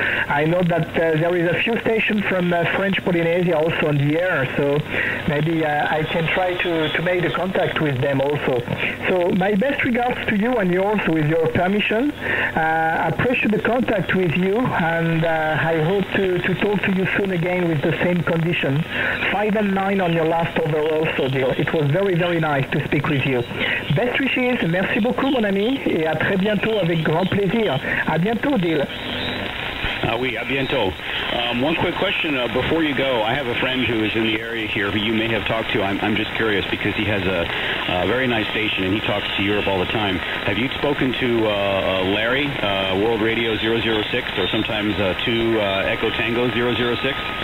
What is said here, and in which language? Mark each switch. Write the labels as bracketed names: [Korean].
[English] I know that there is a few stations from French Polynesia also on the air, so maybe I can try to make the contact with them also. So my best regards to you and yours, with your permission. I appreciate the contact with you, and I hope to talk to you soon again with the same condition. 5 and 9 on your last over also, Deal. It was very, very nice to speak with you. Best wishes, [French] merci beaucoup, mon ami, et à très bientôt avec grand plaisir. À bientôt, Deal. Oui, à bientôt. [English] One quick question before you go. I have a friend who is in the area here who you may have talked to. I'm just curious because he has a very nice station and he talks to Europe all the time. Have you spoken to Larry, World Radio 006, or sometimes 2 Echo Tango 006?